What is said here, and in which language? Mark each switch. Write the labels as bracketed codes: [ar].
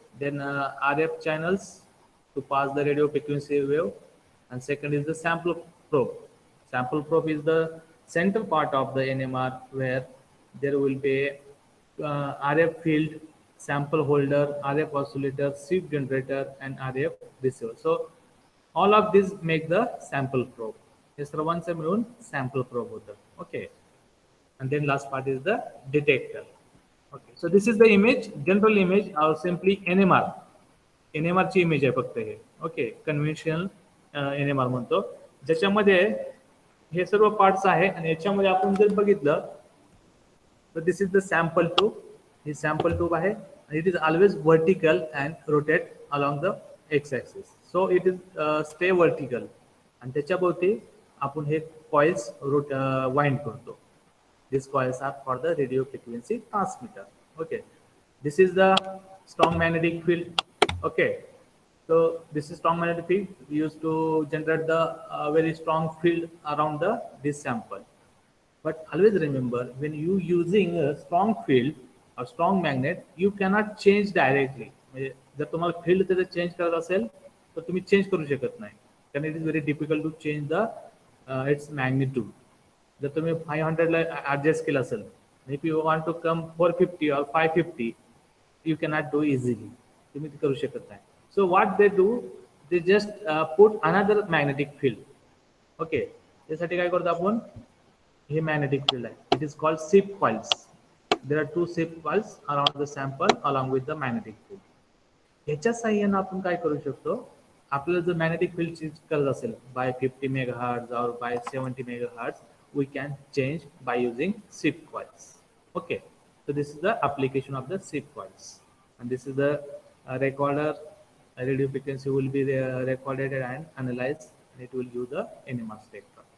[en] Then RF channels to pass the radio frequency wave, and second is the sample probe. Sample probe is the center part of the NMR where there will be RF field, sample holder, RF oscillator, shift generator, and RF receiver. So all of these make the sample probe. [mr] हे सर्वांचा मिळून sample probe होतं. [en] Okay. And then last part is the detector. Okay. So this is the image, general image or simply NMR. [mr] NMR ची image आहे फक्त हे. Okay, conventional NMR म्हणतो, ज्याच्यामध्ये हे सर्व पार्ट्स आहे आणि याच्यामध्ये आपण जर बघितलं तर [en] This is the sample tube. [mr] He sample tube आहे आणि [en] It is always vertical and rotate along the X axis. So it is stay vertical [mr] आणि त्याच्याभोवती आपण हे कॉइल्स वाइंड करतो. [en] These coils are for the radio frequency transmitter. Okay, this is the strong magnetic field. Okay, so this is strong magnetic field used to generate the very strong field around this sample. But always remember, when you using a strong field or strong magnet, you cannot change directly. [mr] जर तुम्हाला field त्याचं change करायचं असेल तर तुम्ही change करू शकत नाही, कारण [en] it is very difficult to change the its magnitude. [mr] जर तुम्ही 500 ला ऍडजस्ट केलं असेल, [en] if you want to come 450 or 550, you cannot do easily, [mr] तुम्ही ते करू शकत नाही. [en] So what they do, they just put another magnetic field. [mr] Okay, त्यासाठी काय करतो आपण, हे मॅग्नेटिक फील्ड आहे, [en] It is called ship coils. There are two ship coils around the sample along with the magnetic field. [mr] ह्याच्या साह्यानं आपण काय करू शकतो, आपल्याला जर मॅग्नेटिक फील्ड चेंज करत असेल [en] By 50 megahertz और by 70 megahertz, we can change by using SIP coils. Okay, so this is the application of the SIP coils, and this is the recorder. Radio frequency will be recorded and analyzed, and it will give the NMR spectrum.